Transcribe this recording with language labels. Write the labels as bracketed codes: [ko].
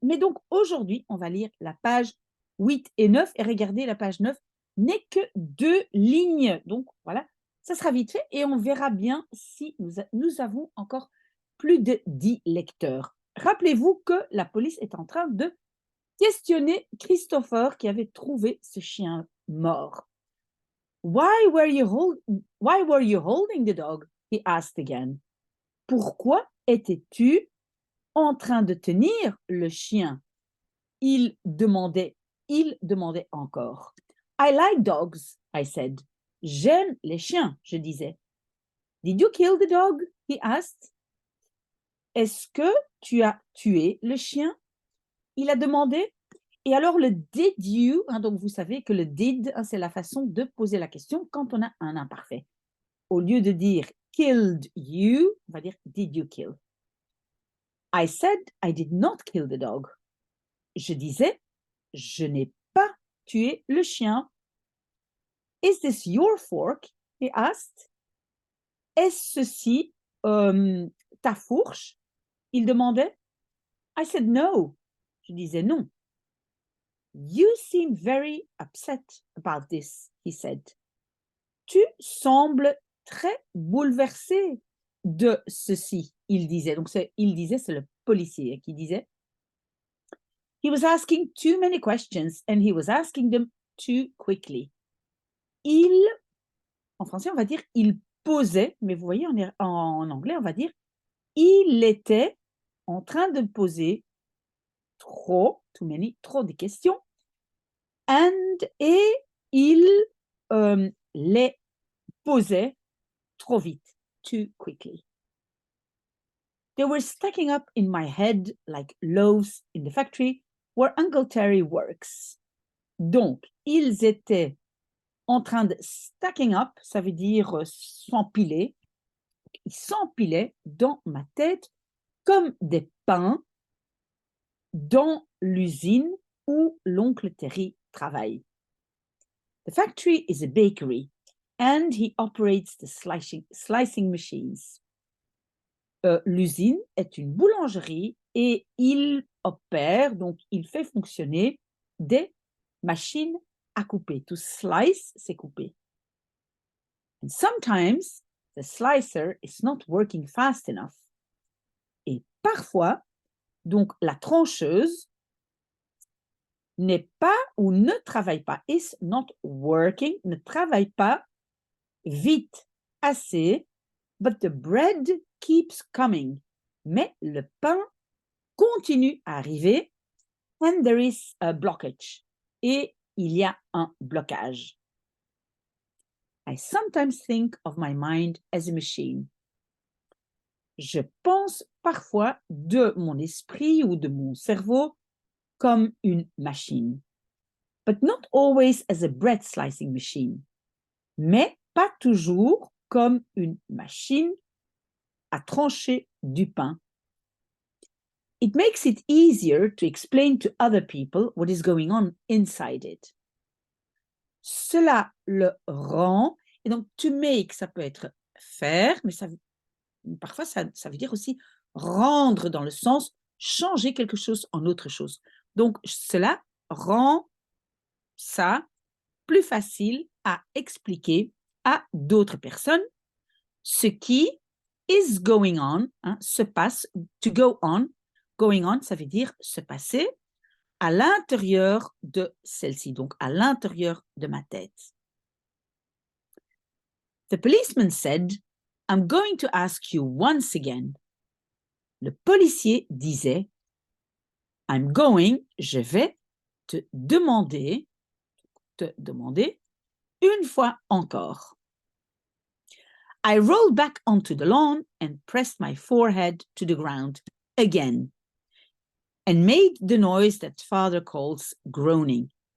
[fr] Mais donc aujourd'hui, on va lire la page 8 et 9 et regardez, la page 9 n'est que 2 lignes. Donc voilà, ça sera vite fait et on verra bien si nous avons encore plus de 10 lecteurs. Rappelez-vous que la police est en train de questionner Christopher qui avait trouvé ce chien mort. [en] Why were you holding the dog? He asked again. [fr] Pourquoi étais-tu en train de tenir le chien? Il demandait, il demandait encore. [en] I like dogs, I said. [fr] J'aime les chiens, je disais. [en] Did you kill the dog? He asked. [fr] Est-ce que tu as tué le chien? Il a demandé. Et alors, le did you, donc vous savez que le did, c'est la façon de poser la question quand on a un imparfait. Au lieu de dire killed you, on va dire [en] did you kill? I said I did not kill the dog. [fr] Je disais, je n'ai pas tué le chien. [en] Is this your fork? He asked. [fr] Est-ce ceci ta fourche? Il demandait. [en] I said no. [fr] Je disais non. [en] You seem very upset about this, he said. [fr] Tu sembles très bouleversé de ceci, il disait. Donc, il disait, c'est le policier qui disait. [en] He was asking too many questions and he was asking them too quickly. [fr] En français, on va dire, il posait, mais vous voyez, en anglais, on va dire, il était en train de poser trop de questions et il les posait trop vite, [en] too quickly. They were stacking up in my head like loaves in the factory where Uncle Terry works. [fr] Donc, ils étaient en train de stacking up, ça veut dire s'empiler. Ils s'empilaient dans ma tête comme des pains dans l'usine où l'oncle Terry travaille. [en] The factory is a bakery and he operates the slicing machines. [fr] L'usine est une boulangerie et il opère, donc il fait fonctionner des machines à couper. To slice, c'est couper. [en] And sometimes the slicer is not working fast enough. [fr] Et parfois, donc la trancheuse n'est pas ou ne travaille pas, [en] is not working, [fr] ne travaille pas vite assez, [en] but the bread keeps coming. [fr] Mais le pain continue à arriver, [en] and there is a blockage. [fr] Et il y a un blocage. [en] I sometimes think of my mind as a machine. [fr] Je pense parfois de mon esprit ou de mon cerveau comme une machine. [en] But not always as a bread slicing machine. [fr] Mais pas toujours comme une machine à trancher du pain. [en] It makes it easier to explain to other people what is going on inside it. [fr] Cela le rend, et donc to make, ça peut être faire, mais parfois ça veut dire aussi rendre dans le sens changer quelque chose en autre chose. Donc cela rend ça plus facile à expliquer à d'autres personnes ce qui [en] is going on, [fr] se passe, [en] to go on, going on, [fr] ça veut dire se passer à l'intérieur de celle-ci, donc à l'intérieur de ma tête. [en] The policeman said, I'm going to ask you once again. [fr] Le policier disait, [en] I'm going, [fr] je vais te demander une fois encore. [en] I rolled back onto the lawn and pressed my forehead to the ground again. and made the noise that father calls groaning.